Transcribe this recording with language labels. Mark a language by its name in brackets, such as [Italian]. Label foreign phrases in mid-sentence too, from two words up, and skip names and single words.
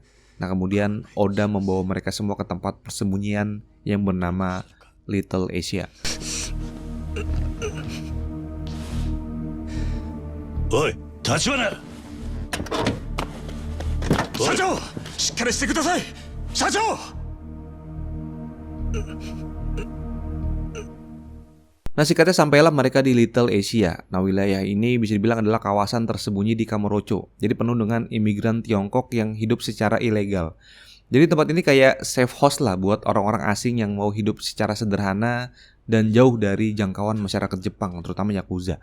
[Indonesian] Nah kemudian Oda membawa mereka semua ke tempat persembunyian yang bernama Little Asia. [Japanese] Oi, Tachibana! Shacho! しっかりしてください! Shacho! [Indonesian] Nah singkatnya sampailah mereka di Little Asia. Nah wilayah ini bisa dibilang adalah kawasan tersembunyi di Kamurocho. Jadi penuh dengan imigran Tiongkok yang hidup secara ilegal. Jadi tempat ini kayak [English] safe house [Indonesian] lah buat orang-orang asing yang mau hidup secara sederhana dan jauh dari jangkauan masyarakat Jepang, terutama Yakuza.